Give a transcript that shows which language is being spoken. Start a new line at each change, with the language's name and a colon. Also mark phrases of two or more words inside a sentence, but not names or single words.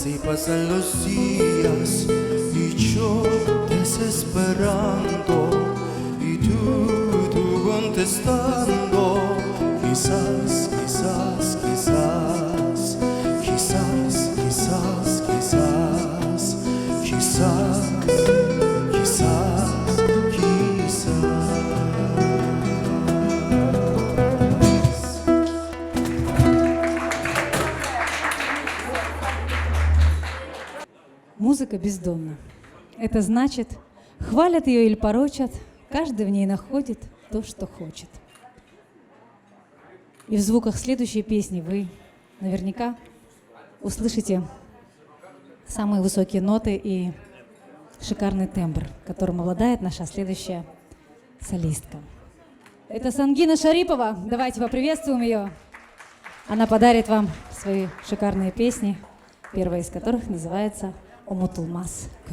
Spanish: pasan los días y yo desesperando y tú contestando. Quizás, quizás, quizás, quizás, quizás, quizás, quizás, quizás, quizás.
Russian: Музыка бездонна. Это значит, хвалят ее или порочат, каждый в ней находит то, что хочет. И в звуках следующей песни вы наверняка услышите самые высокие ноты и шикарный тембр, которым обладает наша следующая солистка. Это Сангина Шарипова. Давайте поприветствуем ее. Она подарит вам свои шикарные песни, первая из которых называется «Умутулмас күн».